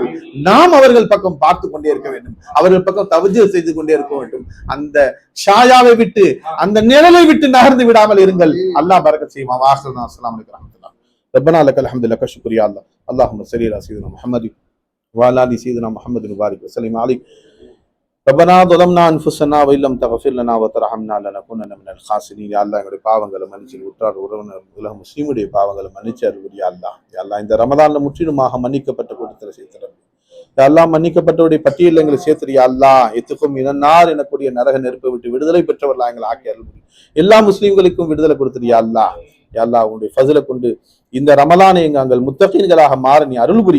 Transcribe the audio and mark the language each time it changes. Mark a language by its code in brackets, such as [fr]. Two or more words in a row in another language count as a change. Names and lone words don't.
[ta] நாம் அவர்கள் பக்கம் பார்த்து கொண்டே இருக்க வேண்டும், அவர்கள் பக்கம் தவஜ்ஜு செய்து கொண்டே இருக்க வேண்டும். அந்த ஷாயாவை விட்டு, அந்த நிழலை விட்டு நகர்ந்து விடாமல் இருங்கள். அல்லாஹ் பரக்கத் செய்வான். [ar] وهنا السلام عليكم ورحمة الله ربنا لك الحمد لك شكرا الله. اللهم صل على سيدنا محمد وعلى آل سيدنا محمد مبارك وسلم عليه. ரப்பனா ظلمنا انفسنا وان لم تغفر لنا وترحمنا لنكونن من الخاسرين. [ta] யா அல்லாஹ் எங்களுடைய பாவங்களை மன்னிச்சு, உற்றார் உறவினர் உலக முஸ்லிமுடைய பாவங்களை மன்னிச்சு அருள்புரி. யா அல்லாஹ், யா அல்லாஹ் இந்த ரமதான்ல முற்றிலுமாக மன்னிக்கப்பட்ட கூட்டத்தில் சேர்த்துறோம். யா அல்லாஹ் மன்னிக்கப்பட்டவருடைய பட்டியலில் எங்களை சேர்த்துரு. யா அல்லாஹ் எத்துக்கும் இனநார் எனக்கூடிய நரக நெருப்பை விட்டு விடுதலை பெற்றவர்களாக எங்களை ஆக்கி அருள்புரி. எல்லா முஸ்லீம்களுக்கும் விடுதலை கொடுத்துரு. யா அல்லாஹ், யா அல்லாஹ் உன்னுடைய ஃபஸலை கொண்டு இந்த ரமலானை எங்கள் முத்தகீன்களாக மாற நீ அருள்புரி.